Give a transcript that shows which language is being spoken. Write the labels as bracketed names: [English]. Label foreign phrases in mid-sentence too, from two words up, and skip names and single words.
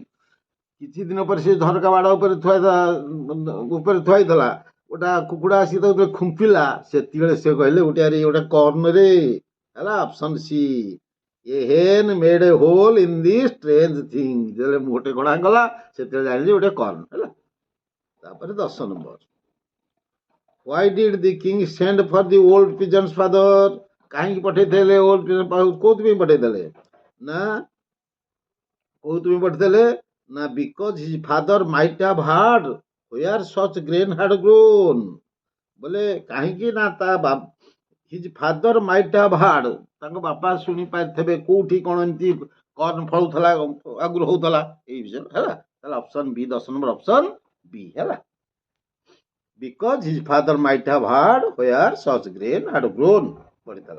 [Odia] କିଛି ଦିନ ପରେ ସେ ଝରକା ବାଡ଼ ଉପରେ ଥୁଆଇଥିଲା, ଗୋଟା କୁକୁଡ଼ା ଆସି ତାକୁ ଖୁମ୍ପିଲା, ସେତିବେଳେ ସେ କହିଲେ ଗୋଟେ ଆରେ ଗୋଟେ କର୍ଣ୍ଣରେ, ହେଲା। [English] option C, a hen made a hole in the strange thing. [Odia] ଯେତେବେଳେ ଗୋଟେ କଣା ଗଲା, ସେତେବେଳେ ଜାଣିଲି ଗୋଟେ କର୍ଣ୍ଣ, ହେଲା। ତାପରେ 10 ନମ୍ବର, [English] why did the king send for the old pigeon's father? [Odia] କାହିଁକି ପଠେଇଥିଲେ [English] old pigeon [Odia] ପାଖକୁ? କୋଉଥିପାଇଁ ପଠେଇଥିଲେ? ନା, କୋଉଥିପାଇଁ ପଠେଇଥିଲେ? [English] ନା, because his father might have heard where such grain had grown। [Odia] ବୋଲେ କାହିଁକି? ନା, [English] his father might have heard, [Odia] ତାଙ୍କ ବାପା ଶୁଣି ପାରିଥିବେ କୋଉଠି କ'ଣ ଏମିତି କର୍ନ ଫଳୁଥିଲା ଆଗରୁ ହଉଥିଲା ଏଇ ବିଷୟରେ ହେଲା। ତାହେଲେ ଅପସନ୍ ବି 10 ନମ୍ବର ଅପସନ୍ ବି ହେଲା। [English] because his father might have heard where such grain had grown ପଡ଼ିଥିଲା।